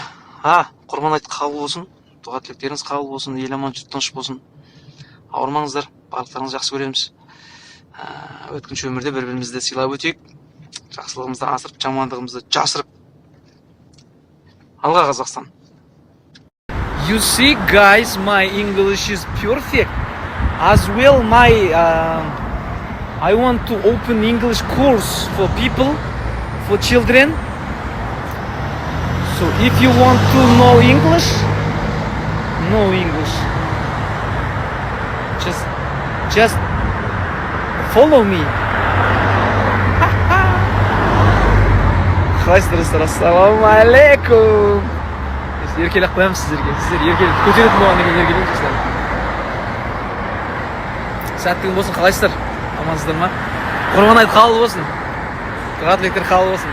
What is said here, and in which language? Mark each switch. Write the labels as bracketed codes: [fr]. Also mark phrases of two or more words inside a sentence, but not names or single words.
[kk] Құрбан айт қабыл болсын, дұға тілектеріңіз қабыл болсын, ел аман жұрт тыныш болсын. Ауырмаңыздар, барлықтарыңызды жақсы көреміз. Өткінші өмірде бір-бірімізді сыйлап өтейік. Жақсылығымызды асырып, жамандығымызды жасырып. Алға Қазақстан. [en] You see, guys, my English is perfect. As well, I want to open English course for people, for children. So if you want to know English, just follow me. [kk] Қалайсыздар, ассалаумағалейкум. Еркелеп қоямын сіздерге. Сіздер еркелеп көтеретін болғаннан кейін еркелеңіздер. Сәттілік болсын, қалайсыздар? Амансыздар ма? Құрбан айт қабыл болсын. Дұға тілектер қабыл болсын.